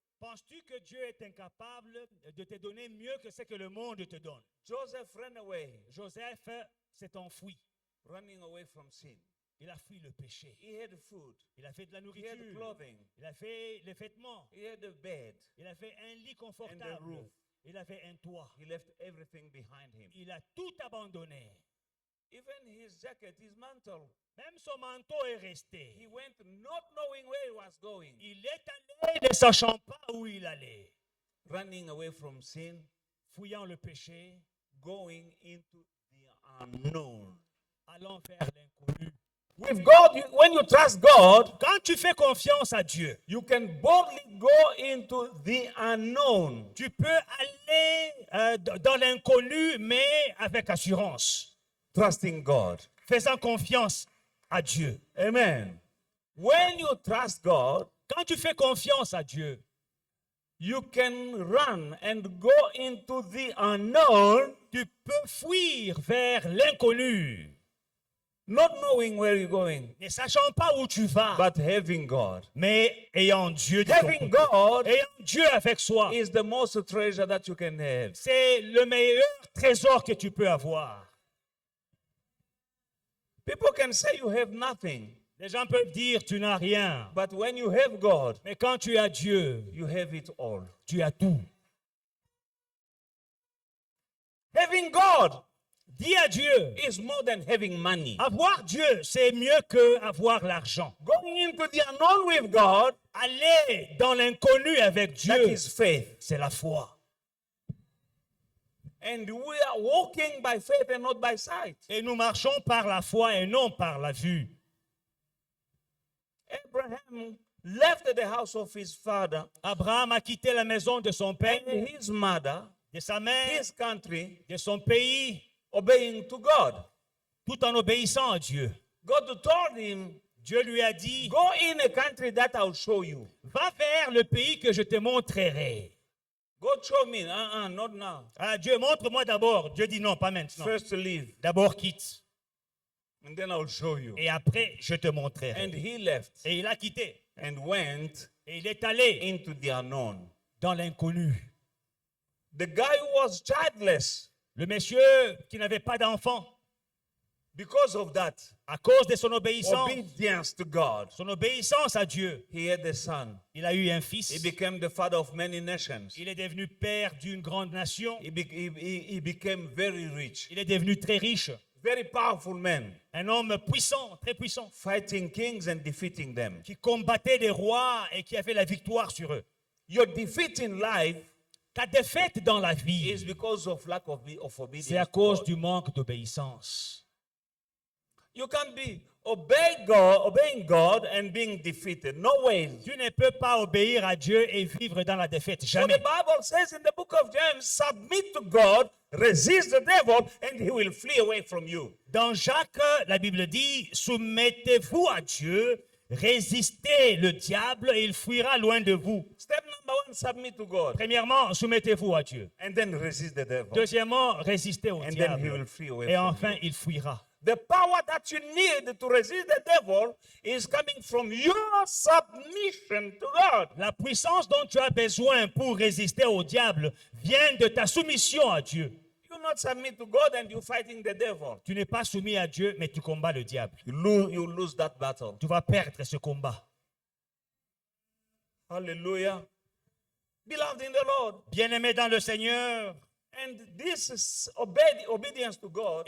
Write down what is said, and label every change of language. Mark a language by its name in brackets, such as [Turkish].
[French] Penses-tu que Dieu est incapable de te donner mieux que ce que le monde te donne? [English] Joseph ran away, [French] Joseph s'est enfui. [English] running away from sin. [French] Il a fui le péché. [English] He had food, [French] Il a fait de la [English] he [French] nourriture. [English] had clothing, [French] Il a fait les vêtements. [English] he had a bed, [French] Il a fait un lit [English] and a [French] confortable. [English] roof. [French] Il avait un toit. [English] He left everything behind him. [French] Il a tout abandonné. [English] Even his jacket, his mantle. [French] Même son manteau est resté. [English] He went not knowing where he was going, [French] Il est allé ne sachant pas où il allait. [English] running away from sin, [French] Fouillant le péché, [English] going into the unknown. [French] allant vers l'inconnu. [English] With God, when you trust God, [French] Quand tu fais confiance à Dieu, [English] you can boldly go into the unknown. [French] tu peux aller dans l'inconnu, mais avec assurance, [English] Trusting God. [French] faisant confiance à Dieu. [English] Amen. When you trust God, [French] Quand tu fais confiance à Dieu, [English] you can run and go into the unknown, [French] tu peux fuir vers l'inconnu, [English] not knowing where you're going, [French] ne sachant pas où tu vas, [English] but having God. [French] mais ayant Dieu de ton [English] Having [French] côté. [English] God [French] Ayant Dieu avec soi, [English] is the most treasure that you can have. [French] c'est le meilleur trésor que tu peux avoir. [English] People can say you have nothing, [French] Les gens peuvent dire tu n'as rien. [English] but when you have God, [French] Mais quand tu as Dieu, [English] you have it all. [French] tu as tout. [English] Having God [French] Dis à Dieu. [English] is more than having money. [French] Avoir Dieu, c'est mieux que avoir l'argent. [English] Going into the unknown with God, [French] Aller dans l'inconnu avec [English] that [French] Dieu, [English] is faith. [French] c'est la foi. [English] And we are walking by faith and not by sight. [French] Et nous marchons par la foi et non par la vue. [English] Abraham left the house of his father [French] Abraham a quitté la maison de son père, [English] and his mother, [French] de sa mère, [English] his country, [French] de son pays, [English] obeying to God. [French] tout en obéissant à Dieu. [English] God told him, [French] Dieu lui a dit, [English] go in a country that I'll show you. [French] va vers le pays que je te montrerai. [English] God show me. Not now. [French] Ah, Dieu, montre-moi d'abord. Dieu dit non, pas maintenant. [English] First leave, [French] D'abord quitte. [English] and then I'll show you. [French] Et après, je te montrerai. [English] And he left [French] Et il a quitté. [English] and went [French] Et il est allé [English] into the unknown. [French] dans l'inconnu. [English] The guy was childless. [French] Le monsieur qui n'avait pas d'enfant, [English] Because of that, [French] à cause de son obéissance, [English] obedience to God, [French] son obéissance à Dieu, [English] he had a son. [French] il a eu un fils. [English] He became the father of many nations. [French] Il est devenu père d'une grande nation. [English] He became very rich, [French] Il est devenu très riche. [English] very powerful man, [French] Un homme puissant, très puissant, [English] fighting kings and defeating them. [French] qui combattait des rois et qui avait la victoire sur eux. [English] Your defeat in life [French] Ta défaite dans la vie, [English] is because of lack of obedience. [French] c'est à cause du manque d'obéissance. [English] You can't be obeying God and being defeated. No way. [French] Tu ne peux pas obéir à Dieu et vivre dans la défaite. [English] So [French] Jamais. [English] the Bible says in the book of James, submit to God, resist the devil, and he will flee away from you. [French] Dans Jacques, la Bible dit, soumettez-vous à Dieu, résistez le diable et il fuira loin de vous. [English] Step number one, submit to God. [French] Premièrement, soumettez-vous à Dieu. [English] And then resist the devil. [French] Deuxièmement, résistez au [English] And then he [French] diable. [English] will flee away [French] Et [English] from [French] enfin, [English] you. [French] il fuira. [English] The power that you need to resist the devil is coming from your submission to God. [French] La puissance dont tu as besoin pour résister au diable vient de ta soumission à Dieu. [English] You not submit to God and you're fighting the devil. [French] Tu n'es pas soumis à Dieu, mais tu combats le diable. [English] You lose that battle. [French] Tu vas perdre ce combat. [English] Hallelujah. Beloved in the Lord. [French] Bien-aimé dans le Seigneur, [English] And this is obedience to God